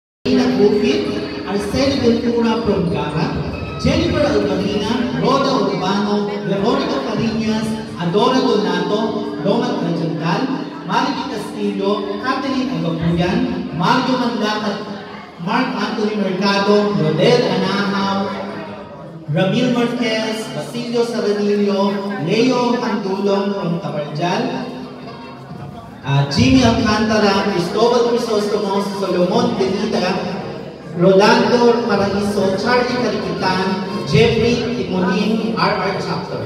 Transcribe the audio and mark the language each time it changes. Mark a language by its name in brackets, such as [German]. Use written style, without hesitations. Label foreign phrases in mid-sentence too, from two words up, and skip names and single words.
[English] Gupit, Arceli Ventura Prongara, Jennifer Albarina, Roda Urbano, Veronica Fariñas, Adora Donato, Roma Trajantal, Mariky Castillo, Catherine Agapuyan, Mario Manlacat, Mark Anthony Mercado, Rodel Anahaw, Ramil Marquez, Basilio Saranillo, Leo Handulong from Tabarjal, Jimmy Alcantara, Cristobal Crisostomo, Solomon Benita, Rolando Paraiso, Charlie Cariquitan, Jeffrey Timonin, RR Chapter.